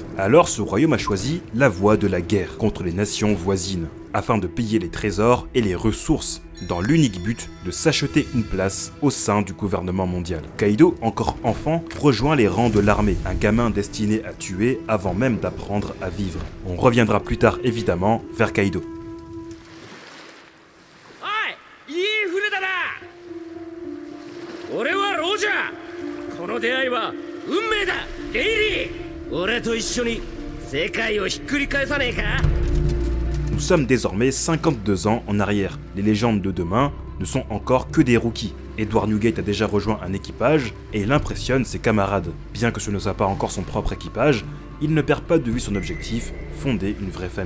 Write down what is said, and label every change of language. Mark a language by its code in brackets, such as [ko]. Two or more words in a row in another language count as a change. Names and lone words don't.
[fr] Alors ce royaume a choisi la voie de la guerre contre les nations voisines, afin de piller les trésors et les ressources, dans l'unique but de s'acheter une place au sein du gouvernement mondial. Kaido, encore enfant, rejoint les rangs de l'armée, un gamin destiné à tuer avant même d'apprendre à vivre. On reviendra plus tard évidemment vers Kaido. [ja] 俺はロジャー。この出会いは運命だ。レイリー、俺と一緒に世界をひっくり返さねえか。 [fr] Nous sommes désormais 52 ans en arrière. Les légendes de demain ne sont encore que des rookies. Edward Newgate a déjà rejoint un équipage et il impressionne ses camarades. Bien que ce ne soit pas encore son propre équipage, il ne perd pas de vue son objectif, fonder une vraie famille.